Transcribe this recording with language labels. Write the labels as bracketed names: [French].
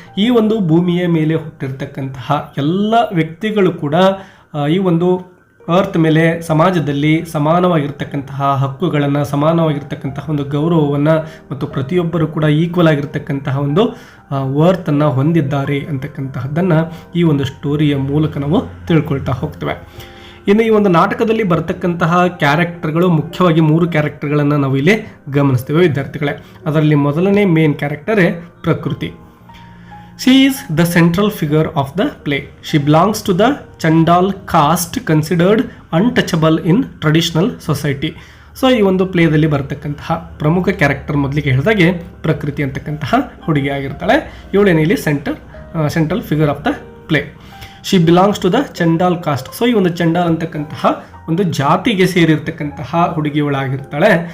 [Kannada] ಈ ಒಂದು ಭೂಮಿಯ ಮೇಲೆ ಹುಟ್ಟಿರ್ತಕ್ಕಂತಹ ಎಲ್ಲ ವ್ಯಕ್ತಿಗಳು ಕೂಡ ಈ ಒಂದು ಅರ್ತ್ ಮೇಲೆ ಸಮಾಜದಲ್ಲಿ ಸಮಾನವಾಗಿರ್ತಕ್ಕಂತಹ ಹಕ್ಕುಗಳನ್ನು, ಸಮಾನವಾಗಿರ್ತಕ್ಕಂತಹ ಒಂದು ಗೌರವವನ್ನು ಮತ್ತು ಪ್ರತಿಯೊಬ್ಬರು ಕೂಡ ಈಕ್ವಲ್ ಆಗಿರ್ತಕ್ಕಂತಹ ಒಂದು ವರ್ತನ್ನು ಹೊಂದಿದ್ದಾರೆ ಅಂತಕ್ಕಂತಹದ್ದನ್ನು ಈ ಒಂದು ಸ್ಟೋರಿಯ ಮೂಲಕ ನಾವು ತಿಳ್ಕೊಳ್ತಾ ಹೋಗ್ತೇವೆ. ಇನ್ನು ಈ ಒಂದು ನಾಟಕದಲ್ಲಿ ಬರ್ತಕ್ಕಂತಹ ಕ್ಯಾರೆಕ್ಟರ್ಗಳು ಮುಖ್ಯವಾಗಿ 3 ಕ್ಯಾರೆಕ್ಟರ್ಗಳನ್ನು ನಾವು ಇಲ್ಲಿ ಗಮನಿಸ್ತೇವೆ ವಿದ್ಯಾರ್ಥಿಗಳೇ. ಅದರಲ್ಲಿ ಮೊದಲನೇ ಮೇನ್ ಕ್ಯಾರೆಕ್ಟರೇ ಪ್ರಕೃತಿ. [English] She is the central figure of the play. She belongs to the Chandal caste considered untouchable in traditional society. [Kannada] So ಈ ಒಂದು ಪ್ಲೇದಲ್ಲಿ ಬರ್ತಕ್ಕಂತಹ ಪ್ರಮುಖ ಕ್ಯಾರೆಕ್ಟರ್ ಮೊದಲಿಗೆ ಹೇಳಿದಾಗೆ ಪ್ರಕೃತಿ ಅಂತಕ್ಕಂತಹ ಹುಡುಗಿ ಆಗಿರ್ತಾಳೆ. ಇವಳೇನೇ ಇಲ್ಲಿ [English] Central figure of the play. She belongs to the Chandal caste. [Kannada] So ಈ ಒಂದು ಚಂಡಾಲ್ ಅಂತಕ್ಕಂತಹ ಒಂದು ಜಾತಿಗೆ ಸೇರಿರ್ತಕ್ಕಂತಹ ಹುಡುಗಿಯವಳಾಗಿರ್ತಾಳೆ.